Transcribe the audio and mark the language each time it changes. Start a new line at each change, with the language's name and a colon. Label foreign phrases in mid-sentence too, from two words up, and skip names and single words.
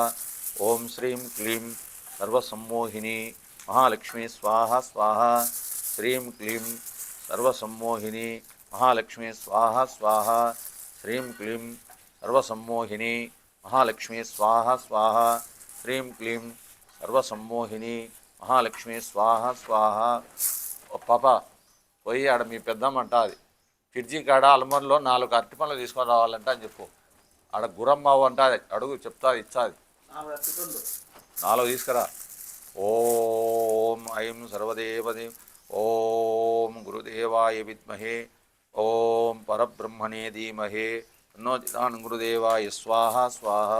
Sanskrit: ओम श्रीं क्लीं सर्वसम्मोहिनी महालक्ष्मी स्वाहा स्वाहा। श्रीं क्लीं सर्वसम्मोहिनी महालक्ष्मी स्वाहा स्वाहा। श्रीं क्लीं सर्वसम्मोहिनी महालक्ष्मी स्वाहा स्वाहा। श्रीं क्लीं सर्वसम्मोहिनी महालक्ष्मी स्वाहा स्वाहा।
Telugu: పాపా పోయి ఆడ మీ పెద్దమ్మంట అది ఫ్రిడ్జి కాడ అల్మర్లో 4 అరటిపండ్లు తీసుకొని రావాలంట అని చెప్పు. ఆడ గురమ్మావు అంట అడుగు చెప్తా ఇచ్చాది 4 తీసుకురా.
Sanskrit: ఓం ఐం సర్వదేవదేం ఓం గురుదేవాయ విద్మహే ఓం పరబ్రహ్మణే ధీమహే తన్నో గురుదేవాయ స్వాహా స్వాహా.